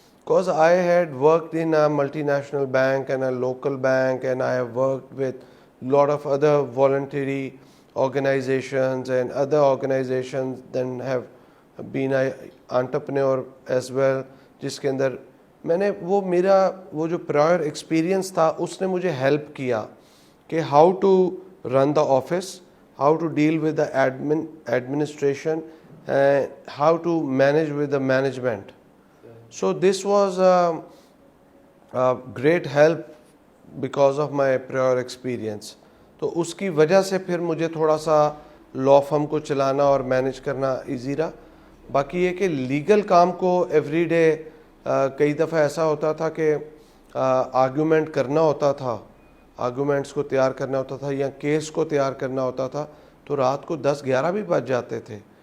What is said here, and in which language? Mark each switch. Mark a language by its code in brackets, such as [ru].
[en] because I had worked in a multinational bank and a local bank, and I have worked with lot of other voluntary organizations and other organizations, then have been an entrepreneur as well, [ur] جس کے اندر میں نے وہ جو prior experience تھا اس نے مجھے help کیا کہ [en] How to run the office, how to deal with the administration, how to manage with the management. So this was a great help because of my prior experience. [ur] تو اس کی وجہ سے پھر مجھے تھوڑا سا لاء فرم کو چلانا اور مینیج کرنا ایزی رہا. باقی یہ کہ لیگل کام کو ایوری ڈے کئی دفعہ ایسا ہوتا تھا کہ آرگیومنٹ کرنا ہوتا تھا، آرگیومنٹس کو تیار کرنا ہوتا تھا یا کیس کو تیار کرنا ہوتا تھا، تو رات کو 10 11 بھی بج جاتے تھے.